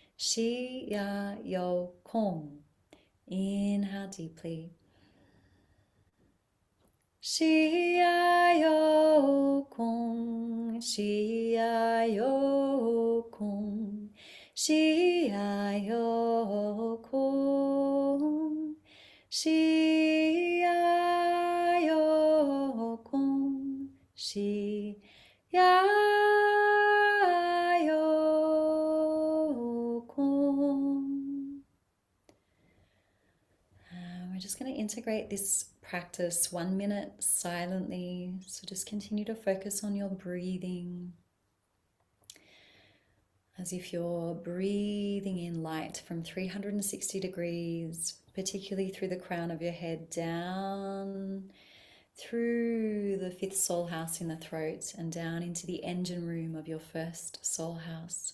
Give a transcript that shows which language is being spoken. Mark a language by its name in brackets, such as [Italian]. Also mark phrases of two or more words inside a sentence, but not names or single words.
[English] Shi ya yo kong. Inhale deeply. Shi ya yo kong. Shi ya yo kong. Shi ya yo kong. Shi ya yo kong. Shi ya yo kong. We're just going to integrate this practice 1 minute silently. So just continue to focus on your breathing as if you're breathing in light from 360 degrees, particularly through the crown of your head, down through the fifth soul house in the throat and down into the engine room of your first soul house.